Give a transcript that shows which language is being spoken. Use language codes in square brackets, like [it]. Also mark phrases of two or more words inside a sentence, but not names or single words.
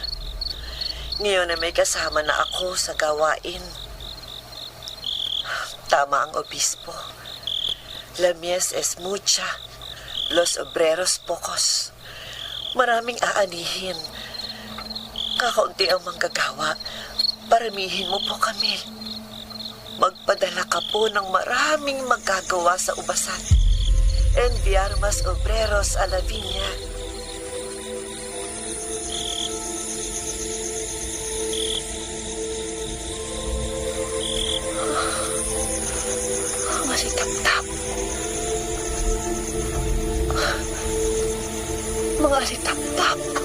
[tl] Ngayon na may kasama na ako sa gawain. Tama ang obispo. [es] La mies es mucha, los obreros pocos. [tl] Maraming aanihin. Kakaunti ang manggagawa. Paramihin mo po kami. Magpadala ka po ng maraming magagawa sa ubasan. [es] Enviar mas obreros a la viña. [tl] Malitap-tap. Mga litap-tap.